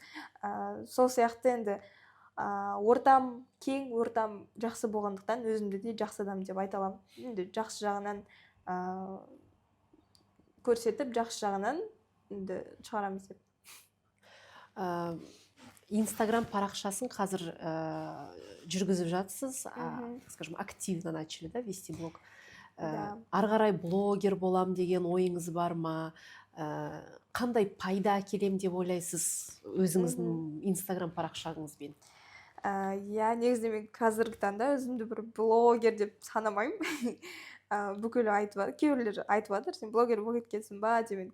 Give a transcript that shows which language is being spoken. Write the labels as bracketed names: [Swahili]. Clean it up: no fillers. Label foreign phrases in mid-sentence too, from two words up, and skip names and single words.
[Kazakh] Сол сияқты енді ортам кең, ортам жақсы болғандықтан өзімді де жақсы адам деп айта аламын. Енді жақсы жағынан көрсетіп, жақсы жағынан енді шығарамыз деп. Инстаграм парақшасын қазір жүргізіп жатсыз, Мгм. [Russian] скажем, активно начали, да, вести блог. Да. [Kazakh] Ары қарай блогер болам деген ойыңыз бар ма? Қандай пайда әкелем деп ойлайсыз өзіңіздің Инстаграм парақшаңызбен? Иә, негізінде мен қазіргі таңда өзімді бір блогер деп санамаймын. Бүкіл айтып жатыр, кейбіреулер айтып жатыр, сен блогер болып кеткенсің ба деп.